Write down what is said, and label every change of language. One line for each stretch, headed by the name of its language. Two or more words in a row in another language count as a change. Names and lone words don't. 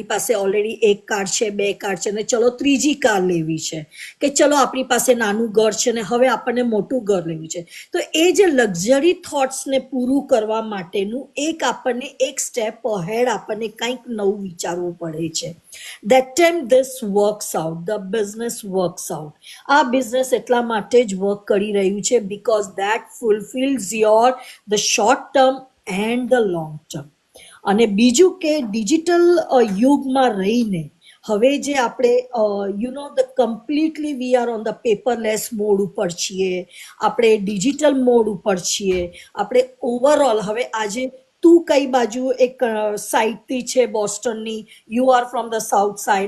Gujarati: પાસે ઓલરેડી એક કાર છે બે કાર છે ને ચલો ત્રીજી કાર લેવી છે કે ચલો આપણી પાસે નાનું ઘર છે ને હવે આપણને મોટું ઘર લેવું છે તો એ જે લક્ઝરી થોટ્સને પૂરું કરવા માટેનું એક આપણને એક
English: step ahead
Gujarati: આપણને કંઈક નવું વિચારવું પડે છે
English: that time this works out
Gujarati: the business works out આ બિઝનેસ એટલા માટે જ વર્ક કરી રહ્યું છે
English: because that fulfills your the short term and the long term
Gujarati: અને બીજું કે ડિજિટલ યુગમાં રહીને હવે જે આપણે
English: the completely we are on the paperless mode
Gujarati: ઉપર છીએ આપણે
English: digital mode
Gujarati: ઉપર છીએ આપણે ઓવરઓલ હવે આજે તું કઈ બાજુ એક સાઇડથી છે બોસ્ટનની
English: you are from the south side